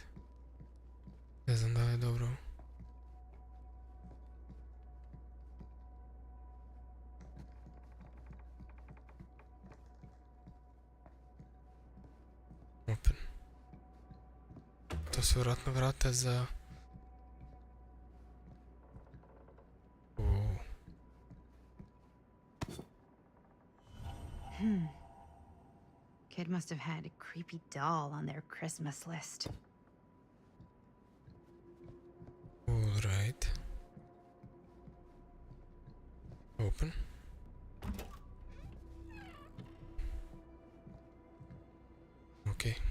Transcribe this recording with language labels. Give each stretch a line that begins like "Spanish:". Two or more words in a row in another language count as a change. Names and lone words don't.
Croatian: Ne znam da li je dobro. Open. To su vjerojatno vrata za...
English: Kid must have had a creepy doll on their Christmas list. All right. Open. Okay.